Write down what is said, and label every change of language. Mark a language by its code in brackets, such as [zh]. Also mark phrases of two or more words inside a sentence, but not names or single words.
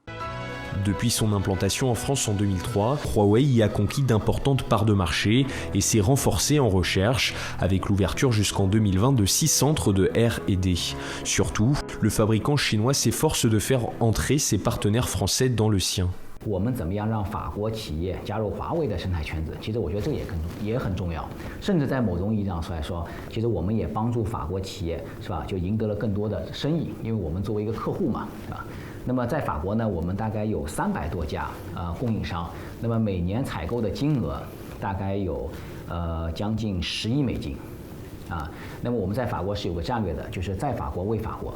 [fr] Depuis son implantation en France en 2003, Huawei y a conquis d'importantes parts de marché et s'est renforcé en recherche avec l'ouverture jusqu'en 2020 de 6 centres de R&D. Surtout, le fabricant chinois s'efforce de faire entrer ses partenaires français dans le sien. [zh] 我们怎么样让法国企业加入华为的生态圈子？其实我觉得这也很重要，甚至在某种意义上来说，其实我们也帮助法国企业，是吧？就赢得了更多的生意，因为我们作为一个客户嘛，是吧？那么在法国呢，我们大概有300多家供应商，那么每年采购的金额大概有将近10亿美金，那么我们在法国是有个战略的，就是在法国为法国。